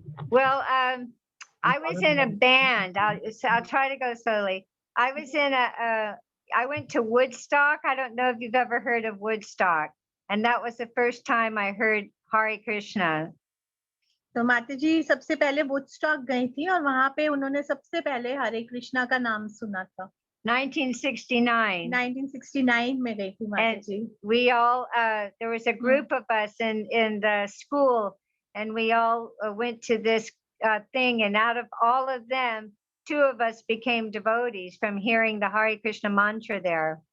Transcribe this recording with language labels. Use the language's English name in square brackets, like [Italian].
[English] well, I was in a band. I'll try to go slowly. I was in I went to Woodstock. I don't know if you've ever heard of Woodstock. And that was the first time I heard Hare Krishna. [Hindi] तो माताजी सबसे पहले Woodstock गई थी और वहां पे उन्होंने सबसे पहले हरे कृष्णा का नाम सुना था [English] 1969. [Hindi] 1969 में गई थी माताजी [English] We all there was a group of us in the school, and we all went to this thing, and out of all of them, 2 of us became devotees from hearing the Hare Krishna mantra there.